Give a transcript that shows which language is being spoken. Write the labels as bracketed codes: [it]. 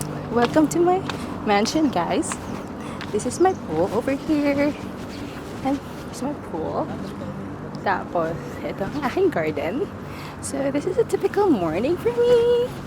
[en] Welcome to my mansion, guys. This is my pool over here. And here's my pool. [tl] Tapos, ito ang aking garden. [en] So, this is a typical morning for me.